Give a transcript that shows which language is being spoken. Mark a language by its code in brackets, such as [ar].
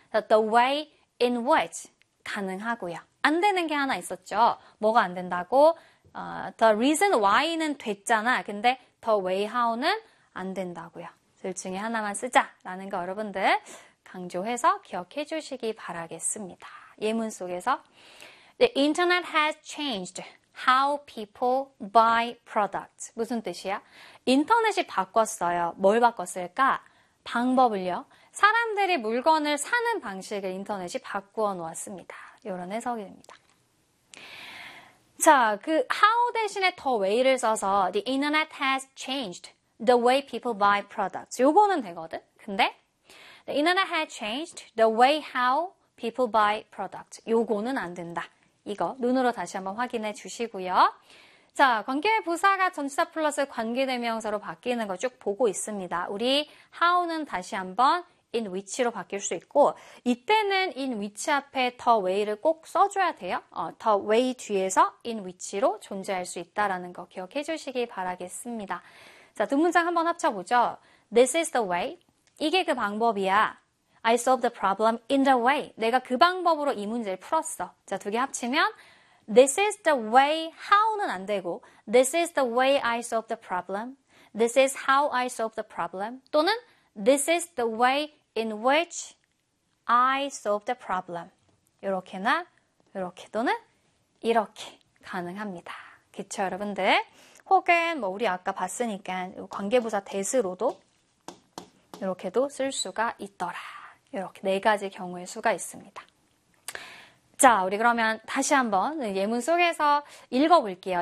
[en] the way in which [ko] 가능하고요. 안 되는 게 하나 있었죠. 뭐가 안 된다고? [en] The reason why [ko] 는 됐잖아. 근데 [en] the way how [ko] 는 안 된다고요. 둘 중에 하나만 쓰자라는 거 여러분들 강조해서 기억해 주시기 바라겠습니다. 예문 속에서 [en] The internet has changed how people buy products. [ko] 무슨 뜻이야? 인터넷이 바꿨어요. 뭘 바꿨을까? 방법을요. 사람들이 물건을 사는 방식을 인터넷이 바꾸어 놓았습니다. 이런 해석입니다. [en] 자, 그 how 대신에 the way를 써서 the internet has changed the way people buy products. [ko] 요거는 되거든. 근데 [en] the internet has changed the way how people buy products. [ko] 요거는 안 된다. 이거 눈으로 다시 한번 확인해 주시고요. 자, 관계부사가 전치사 플러스 관계대명사로 바뀌는 거쭉 보고 있습니다. 우리 how는 다시 한번 in which로 바뀔 수 있고 이때는 in which 앞에 the way를 꼭 써줘야 돼요. the way 뒤에서 in which로 존재할 수 있다라는 거 기억해 주시기 바라겠습니다. 자, 두 문장 한번 합쳐보죠. [en] This is the way. [ko] 이게 그 방법이야. [en] I solved the problem in the way. [ko] 내가 그 방법으로 이 문제를 풀었어. 자, 두개 합치면 [en] This is the way how는 [ko] 안 되고 [en] This is the way I solved the problem. This is how I solved the problem. [ko] 또는 [en] This is the way in which I solve the problem. [ko] 이렇게나 이렇게 또는 이렇게 가능합니다. 그쵸, 여러분들? 혹은 뭐 우리 아까 봤으니까 관계부사 대스로도 이렇게도 쓸 수가 있더라. 이렇게 네 가지 경우의 수가 있습니다. 자, 우리 그러면 다시 한번 예문 속에서 읽어볼게요.